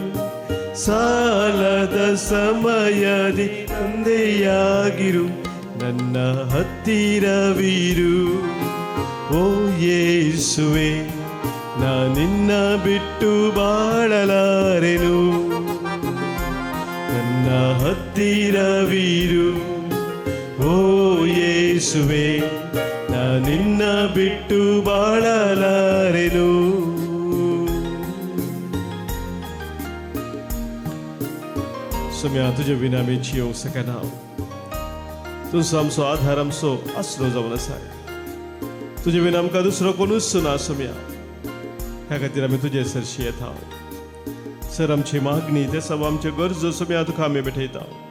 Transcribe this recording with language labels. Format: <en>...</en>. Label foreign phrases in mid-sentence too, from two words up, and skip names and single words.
<kn>ಸಾಲದ ಸಮಯದಿ ತಂದೆಯಾಗಿರು ನನ್ನ ಹತ್ತಿರವಿರು ಓ ಯೇಸುವೆ ನಾ ನಿನ್ನ ಬಿಟ್ಟು ಬಾಳಲಾರೆನು ನನ್ನ ನನ್ನ ಹತ್ತಿರವಿರು ಓ ಯೇಸುವೆ, ನಾ ನಿನ್ನ ಬಿಟ್ಟು ಬಾಳಲಾರೆನು.</kn> <mr>सम्या तुझ्या विना मी जिऊ सकेना.</mr> <kok>तुझं आमचो आधार आमचो आसरो जावन आसा. तुझे विना आमकां दुसरो कोणूच ना सम्या. ह्या खातीर आमी तुजे सरशी येता. सर आमची मागणी ते सब आमचे गरजो सम्या तुका आमी भेटयता.</kok>